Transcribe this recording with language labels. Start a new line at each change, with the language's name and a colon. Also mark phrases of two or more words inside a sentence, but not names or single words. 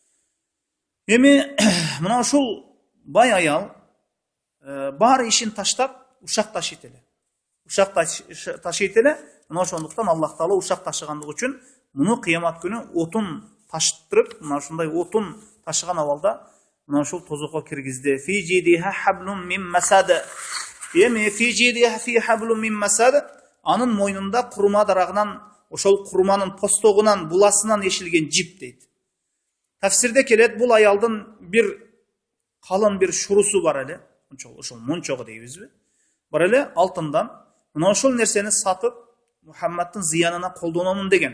Kyrgyz: Эми мына ушул бай аял бар ишин таштап ушак ташыйт эле. Ушак ташыйт эле. Мына ошондуктан Аллах Таала ушак ташыгандыгы үчүн муну кыямат күнү отун таштырып, мына ушундай отун ташыган абалда мына ушул тозокко киргизди.
Arabic: في جيدها حبل من مسد. Эми في جيدها في حبل من مسد,
Kyrgyz: анын мойнунда курма дарагынан, ошол курманын постогунан, буласынан эшилген жип дейт. Тафсирде келет, бул аялдын бир калын бир шурусу бар эле, ошол мончогу дейбизби? Бар эле алтындан. Мына ошол нерсени сатып Мухаммадтын зыянына колдономун деген.